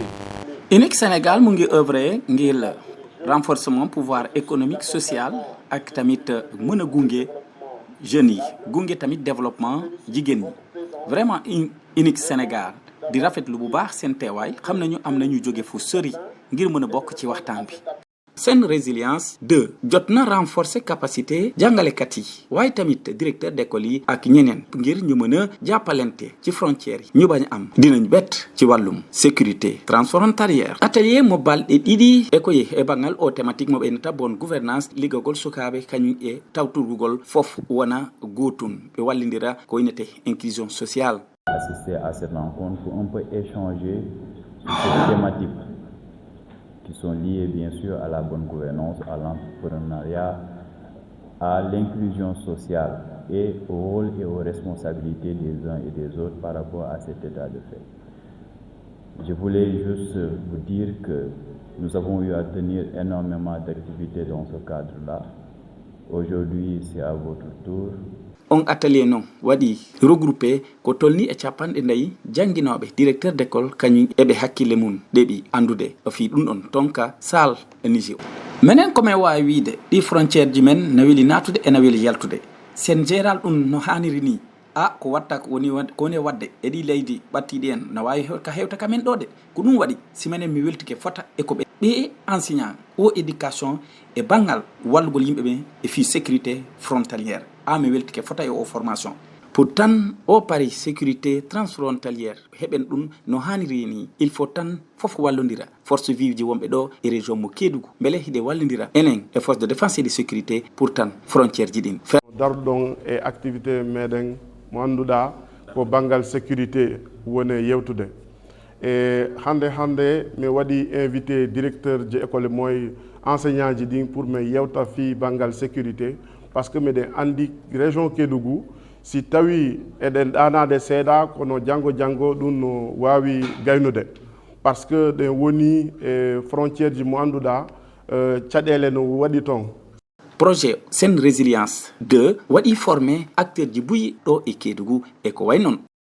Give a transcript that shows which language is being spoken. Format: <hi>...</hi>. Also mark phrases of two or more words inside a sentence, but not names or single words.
<wo>UNIC Sénégal mu ngi œuvrer ngir</wo> <fr>la renforcement pouvoir économique social</fr> <wo>ak tamit mën a gunge jeunes yi gunge tamit développement jigéen ñi vraiment UNIC Sénégal di rafetlu bu baax seen teewaay xam nañu am nañu jóge fu sori ngir mën a bokk ci waxtaan bi. Sen Résilience 2 jot na</wo> <fr>renforcer capacité</fr> <wo>jàngalekat yi waaye tamit</wo> <fr>directeur d'école</fr> <wo>yi ak ñeneen ngir ñu mën a jàppalante ci frontières yi ñu bañ am dinañ bett ci wàllum</wo> <fr>sécurité transfrontalière.</fr> <ff>Atelier mo balɗe ɗiɗi e koye e bangal o thématique mo ɓeynata</ff> <fr>bonne gouvernance</fr> <ff>liggagol sukaɓe kañum e tawturgol fof wona gotum ɓe wallidira ko winete</ff> <fr>inclusion sociale. Assister à cette rencontre pour un peu échanger sur cette thématique qui sont liées bien sûr à la bonne gouvernance, à l'entrepreneuriat, à l'inclusion sociale et au rôle et aux responsabilités des uns et des autres par rapport à cet état de fait. Je voulais juste vous dire que nous avons eu à tenir énormément d'activités dans ce cadre-là. Aujourd'hui, c'est à votre tour.</fr> <ff>On atelier non wadi regroupé ko tolni e capanɗe nayi janginoɓe</ff> <fr>directeur d'école</fr> <ff>kañum eɓe hakkille mum ɗeɓi andude o fi ɗum ɗon tonka sal e Niger menen komin wawi wiide ɗi frontiére ji men no weli natude ena weli yaltude sen géral ɗum no haniri ni ko watta ko woni wadde e ɗi leydi ɓattiɗi en no wawi ka hewta kamen ɗo de ko ɗum waɗi si minen mi weltike fota e ko ɓe enseignant o éducation e banggal wallugol yimɓeɓe e fi</ff> <fr>sécurité frontalière</fr> <ff>mi weltike fota e o formation pour tan o pari</ff> <fr>sécurité transfrontalière</fr> <ff>heɓen ɗum no haniri ni</ff> <fr>il faut</fr> <ff>tan fof wallodira</ff> <fr>force vive</fr> <ff>ji wonɓe ɗo e région mo Kédougou beele hiɗe wallodira enen e</ff> <fr>force de défense et de sécurité pour</fr> <ff>tan frontiére ji ɗin darɗon e activité meɗen mo annduɗa ko banggal sécurité woni yewtude e hande mi waɗi</ff> <fr>invité directeur</fr> <ff>ji école moye enseignant ji ɗin pour mi yewta fi banggal sécurité</ff> <fr>parce que</fr> <ff>miɗen andi région Kédougou si tawi eɗen ɗanade seeɗa kono janggo ɗum no wawi gaynude</ff> <fr>par ce que</fr> <ff>ɗen woni e frontiére ji mo annduɗa caɗele no waɗi toon projet sen résilience 2 waɗi</ff> <fr>formé acteur</fr> <ff>ji buyi ɗo e Kédougou e ko way noon</ff>